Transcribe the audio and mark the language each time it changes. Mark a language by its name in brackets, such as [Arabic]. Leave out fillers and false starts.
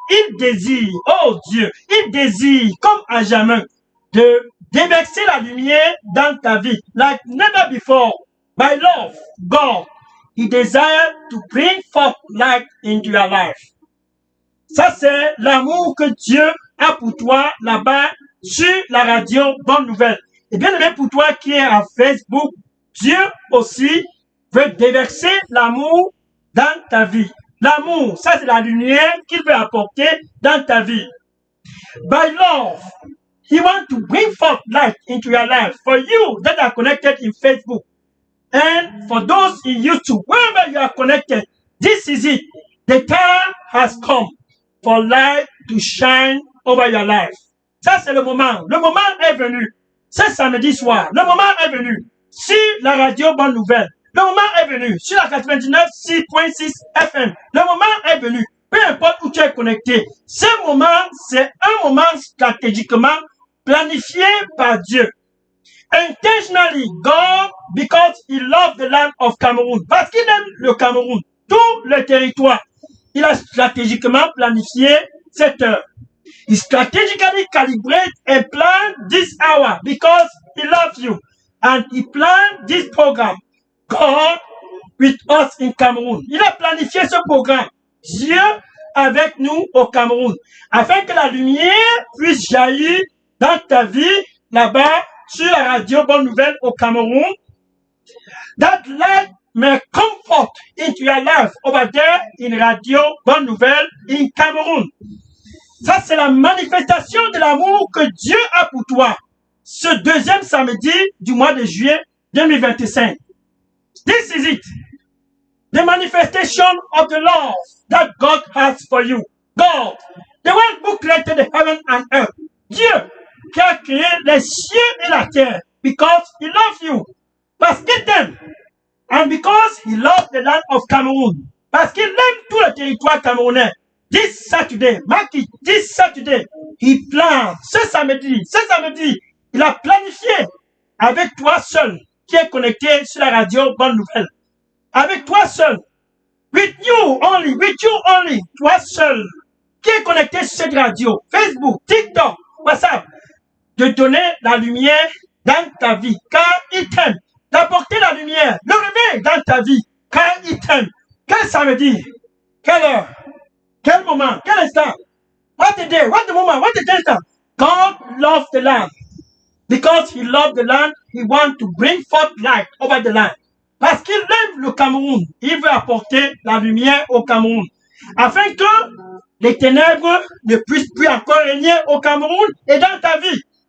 [French] Il désire, oh Dieu, il désire, comme à jamais, de déverser la lumière dans ta vie, [English] like never before. By love, God, He desires to bring forth light into your life. [French] Ça, c'est l'amour que Dieu a pour toi là-bas sur la radio Bonne Nouvelle. Et bien aimé pour toi qui est à Facebook, Dieu aussi veut déverser l'amour dans ta vie. L'amour, ça c'est la lumière qu'il veut apporter dans ta vie. [English] By love, He wants to bring forth light into your life. For you that are connected in Facebook, and for those in YouTube, wherever you are connected, this is it. The time has come for light to shine over your life. [French] Ça, c'est le moment. Le moment est venu. C'est samedi soir. Le moment est venu. Sur la radio Bonne Nouvelle. Le moment est venu. Sur la 99.6 FM. Le moment est venu. Peu importe où tu es connecté. Ce moment, c'est un moment stratégiquement planifié par Dieu. [English] Intentionally, God, because He loves the land of Cameroon. [French] Parce qu'il aime le Cameroun, tout le territoire. Il a stratégiquement planifié cette heure. [English] He strategically calibrated and planned this hour because He loves you. And He planned this program, God with us in Cameroon. [French] Il a planifié ce programme, Dieu avec nous au Cameroun, afin que la lumière puisse jaillir dans ta vie, là-bas, sur la radio Bonne Nouvelle au Cameroun. [English] That light may comfort into your life over there in radio Bonne Nouvelle in Cameroun. [French] Ça, c'est la manifestation de l'amour que Dieu a pour toi. Ce deuxième samedi du mois de juillet 2025. [English] This is it. The manifestation of the love that God has for you. God, the one who created the heaven and earth. [French] Dieu qui a créé les cieux et la terre. [English] Because He loves you. [French] Parce qu'il t'aime. [English] And because He loves the land of Cameroon. [French] Parce qu'il aime tout le territoire camerounais. [English] This Saturday, mark it, this Saturday, He planned, [French] ce samedi, il a planifié avec toi seul, qui est connecté sur la radio Bonne Nouvelle. Avec toi seul, [English] with you only, [French] toi seul, qui est connecté sur cette radio, Facebook, TikTok, WhatsApp, de donner la lumière dans ta vie, car il t'aime. D'apporter la lumière, le réveil dans ta vie, car il t'aime. Quel samedi, quelle heure, quel moment, quel instant, [English] what a day, what a moment, what a instant. God loves the land. Because He loves the land, He wants to bring forth light over the land. [French] Parce qu'il aime le Cameroun, il veut apporter la lumière au Cameroun. Afin que les ténèbres ne puissent plus encore régner au Cameroun et dans ta vie.